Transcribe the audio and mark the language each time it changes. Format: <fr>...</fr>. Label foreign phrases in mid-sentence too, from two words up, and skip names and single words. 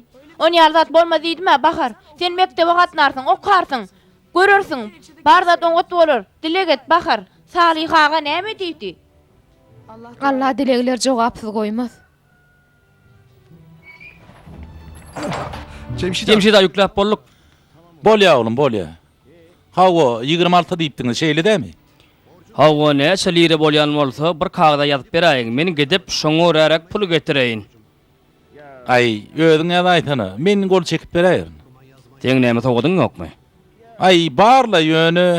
<tk>Oň ýaly zat bolmaz diýdime Bahar. Sen mektebe gatnarsyň, okarsyň. Görersiň, bar zat oňat bolar. Dilek et Bahar. Salihaga näme diýdi? Allah dilegler jogapsyz goýmaz. Cemşit da ýükläp bolduk. Bol ya oğlum, bol ya. Hawa 26 diýipdiňiz, şeýle dämi? Hawa näçe lire bolýan bolsa bir kagda ýazyp beräýin. Men gidip şoňa örärak pul getireýin. Ay, özüň ýa aýtana, men gol çekip beräýärin. Sen näme togudyň ýokmy? Ay, barla ýöne.</tk>